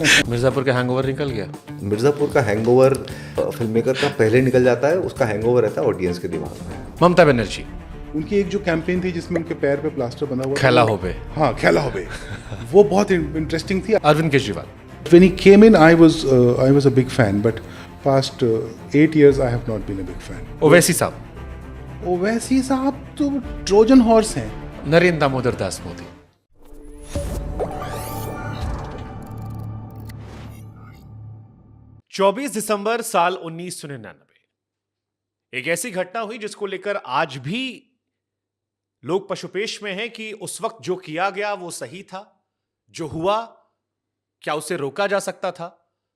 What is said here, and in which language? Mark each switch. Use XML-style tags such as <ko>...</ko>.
<hi>मिर्जापुर का हैंगओवर निकल गया। मिर्जापुर का हैंगओवर फिल्म मेकर का पहले निकल जाता है, उसका हैंगओवर रहता है ऑडियंस के दिमाग में। ममता बनर्जी, उनकी एक जो कैंपेन थी जिसमें उनके पैर पे प्लास्टर बना हुआ था,</hi> <bn>खैला हो बे।</bn> <hi>हाँ</hi> <bn>खैला हो बे,</bn> <hi>वो बहुत इंटरेस्टिंग थी। Arvind Kejriwal,</hi> <en>When he came in, I was a big fan, but past 8 years I have not been a big fan.</en> <hi>Owaisi साहब, ओवैसी साहब तो ट्रोजन हॉर्स हैं। नरेंद्र दामोदर दास मोदी। चौबीस दिसंबर साल 1999 एक ऐसी घटना हुई जिसको लेकर आज भी लोग पशुपेश में हैं कि उस वक्त जो किया गया वो सही था, जो हुआ क्या उसे रोका जा सकता था।</hi>